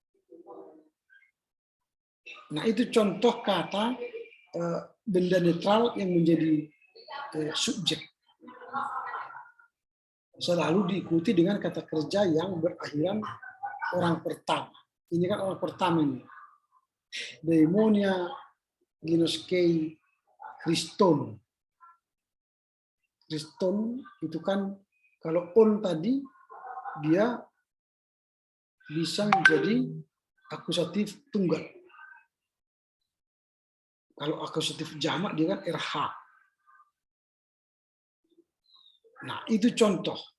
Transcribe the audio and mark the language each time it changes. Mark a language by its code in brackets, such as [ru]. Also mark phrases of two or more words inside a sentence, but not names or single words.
[id] Nah, itu contoh kata benda netral yang menjadi subjek. Selalu diikuti dengan kata kerja yang berakhiran orang pertama. Ini kan orang pertama ini. [el] δαιμόνια γινώσκει Χριστόν. [id] Christon itu kan kalau on tadi dia bisa menjadi akusatif tunggal. Kalau akusatif jamak dia kan RH. Nah, itu contoh.